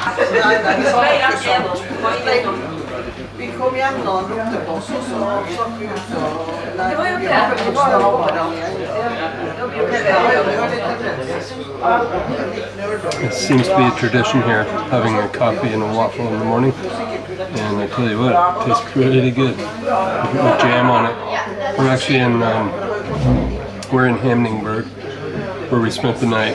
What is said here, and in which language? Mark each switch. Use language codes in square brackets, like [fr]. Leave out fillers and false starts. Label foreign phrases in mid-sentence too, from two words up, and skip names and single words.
[no] Vi kom hjem når han lukte på oss, og så satt vi ut og [en] It seems to be a tradition here, having a coffee and a waffle in the morning. And I tell you what, it tastes pretty good. With jam on it. We're actually we're in Hamningberg, where we spent the night.